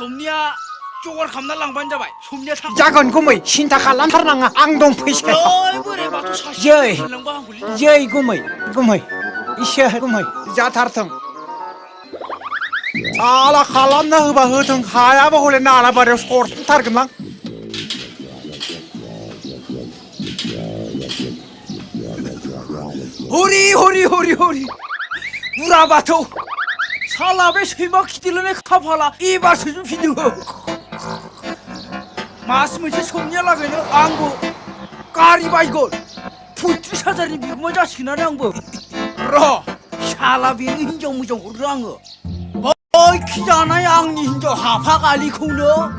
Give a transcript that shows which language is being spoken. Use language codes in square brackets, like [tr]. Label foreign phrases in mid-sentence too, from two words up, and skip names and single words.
[brx] समनिया जगार खालामना लांबानो जाबाय समनिया थां जागोन गुमै सिन्था खालामथारनाङा आं दं फैसाया ओइ बोराय बाथौ सासे जै लांबा हामगौलै जै गुमै गुमै इसोर गुमै जाथारथों साला खालामना होबा होथों हायाबा हले नालाबारियाव सरथारगोनलां हरि हरि हरि हरि बुरा बाथौ साला बे सैमा खिथिलायनाय खाफाला एबारसो जुफिनदों मास मोनसे समनिया लागैनो आंबो गारि बायगोन 35,000नि बिगुमा जासिगोन आंबो र' साला बेनो हिनजाव मोजां हरो आङो बै खिजानाय आंनि हिनजाव हाफा गालिखौनो